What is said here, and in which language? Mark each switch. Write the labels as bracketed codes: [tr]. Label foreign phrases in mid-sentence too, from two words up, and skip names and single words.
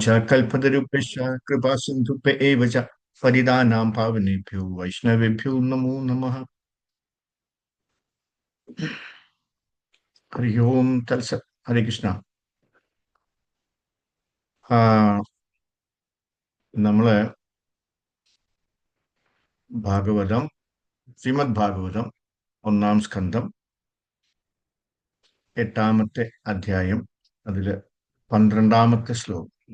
[sa] കൽപ്പതരുഭ്യശ്ച കൃപാസിന്ധുഭ്യ ഏവ ച പതിതാനാം പാവനേഭ്യോ വൈഷ്ണവേഭ്യോ നമോ നമഃ. ഹരി ഓം തത്സത്. ഹരേ കൃഷ്ണ. [ml] നമ്മള് ഭാഗവതം, ശ്രീമദ് ഭാഗവതം 1-ാം സ്കന്ധം 8-ാമത്തെ അധ്യായം, അതില് 12-ാമത്തെ ശ്ലോകം.